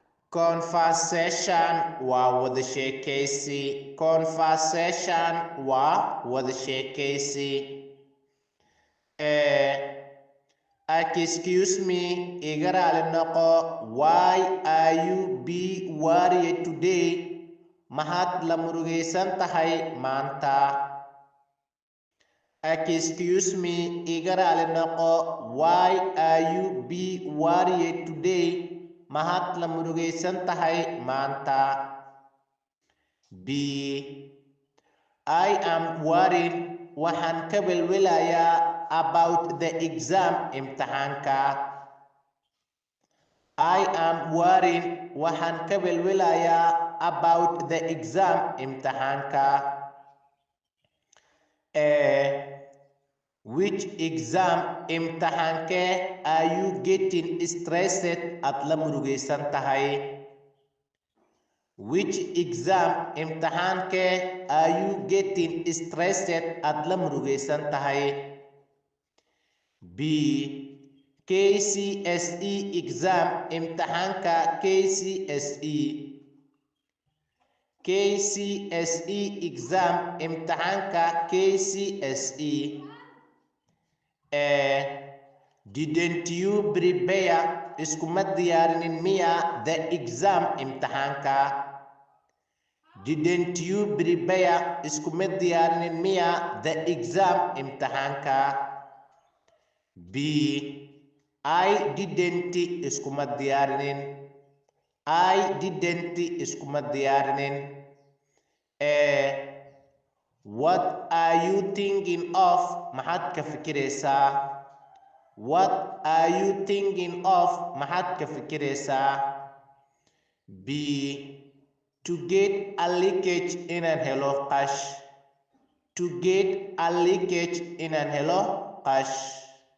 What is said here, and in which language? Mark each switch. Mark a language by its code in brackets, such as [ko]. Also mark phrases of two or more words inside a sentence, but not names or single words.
[so] Conversation waa wada sheekaysi. Conversation waa wada sheekaysi. [en] Excuse me, [so] iga raali noqo. [en] Why are you be worried today? [so] Maxaad la murugaysan tahay maanta? [en] Excuse me, [so] iga raali noqo. [en] Why are you be worried today? [so] Maxaad la murugaysan tahay maanta? [en] B. I am worried. [so] Waxaan ka welwelayaa [en] about the exam [so] imtixaanka. [en] I am worried. [so] Waxaan ka welwelayaa [en] about the exam [so] imtixaanka. [en] Which exam imtixaanke are you getting stressed at [so] la murugaysan tahay? [en] Which exam imtixaanke are you getting stressed at [so] la murugaysan tahay? B. KCSE exam imtixaanka KCSE. KCSE exam imtixaanka KCSE. [en] Didn't you prepare? [so] Iskuma diyaarinin miya [en] the exam [so] imtixaanka? [en] Didn't you prepare? [so] Iskuma diyaarinin miya [en] the exam [so] imtixaanka? [en] B. I didn't. [so] Iskuma diyaarinin. [en] I didn't. [so] Iskuma diyaarinin. [en] What are you thinking of? [so] Maxaad ka fikiraysaa? [en] What are you thinking of? [so] Maxaad ka fikiraysaa? B. [en] To get a leakage [so] inaan helo qash. [en] To get a leakage [so] inaan helo qash.